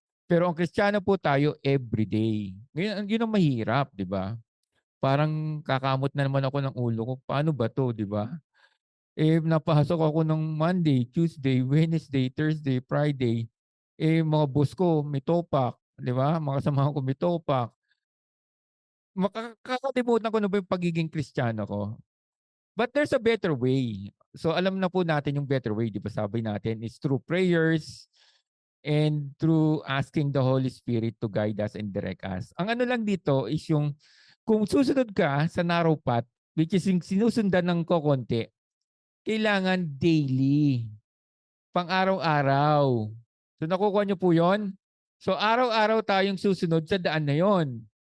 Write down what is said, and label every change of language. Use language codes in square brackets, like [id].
[tl] Pero ang Kristiyano po tayo everyday. Ngayon, yun ang mahirap, di ba? Parang kakamot na naman ako ng ulo ko. Paano ba to, di ba? Napasok ako ng Monday, Tuesday, Wednesday, Thursday, Friday. Mga boss ko may topak, di ba? Mga kasama ko may topak. Kakalimutan ko na ba yung pagiging Kristiyano ko? [en] But there's a better way. So [tl] alam na po natin yung [en] better way, [tl] di ba? Sabi natin, [en] is through prayers and through asking the Holy Spirit to guide us and direct us. [tl] Ang ano lang dito is yung kung susunod ka sa narrow path, [en] which is [tl] yung sinusundan ng kokonti, kailangan daily, pang-araw-araw. So nakukuha niyo po yon. So araw-araw tayong susunod sa daan na yon.